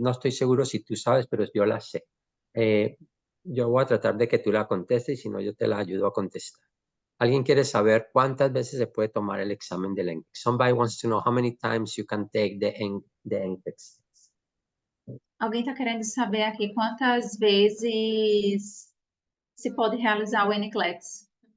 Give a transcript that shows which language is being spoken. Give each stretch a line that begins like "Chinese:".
Spanish: No estoy seguro si tú sabes, pero yo la sé. Yo voy a tratar de que tú la contestes y si no, yo te la ayudo a contestar. ¿Alguien quiere saber cuántas veces se puede tomar el examen del NCLEX?
English: Somebody wants to know how many times you can take the NCLEX.
Portuguese: Alguém está querendo saber aqui quantas vezes se pode realizar o NCLEX?